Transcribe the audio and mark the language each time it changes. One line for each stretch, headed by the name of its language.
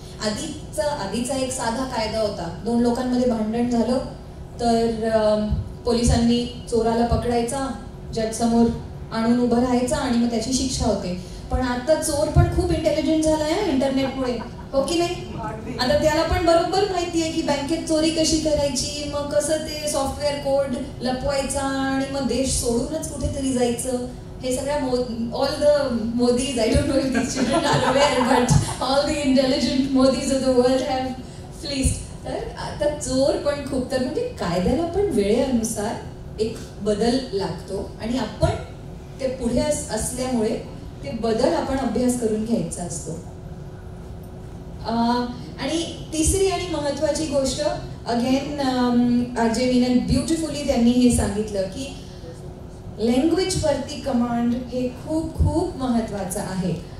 Marathi: आधीचा एक साधा कायदा होता, 2 लोकांमध्ये भांडण झालं तर पोलिसांनी चोराला पकडायचा, जज समोर आणून उभं राहायचा आणि मग त्याची शिक्षा होते. पण आता चोर पण खूप इंटेलिजंट झालाय इंटरनेटमुळे, हो की नाही? आता त्याला पण बरोबर माहिती आहे की बँकेत चोरी कशी करायची, मग कसं ते सॉफ्टवेअर कोड लपवायचा आणि मग देश सोडूनच कुठेतरी जायचं. हे सगळ्या
English: All the Modis, I don't know if these children are aware, but all the intelligent Modis of the world have fleeced.
Marathi: तर आता चोर पण खूप, तर म्हणजे कायद्याला पण वेळेनुसार एक बदल लागतो आणि आपण ते पुढे असल्यामुळे ते बदल आपण अभ्यास करून घ्यायचा असतो. आणि तिसरी आणि महत्वाची गोष्ट, अगेन आरजे मीनल ब्युटिफुली त्यांनी हे सांगितलं की लँग्वेज वरती कमांड हे खूप खूप महत्वाचं आहे.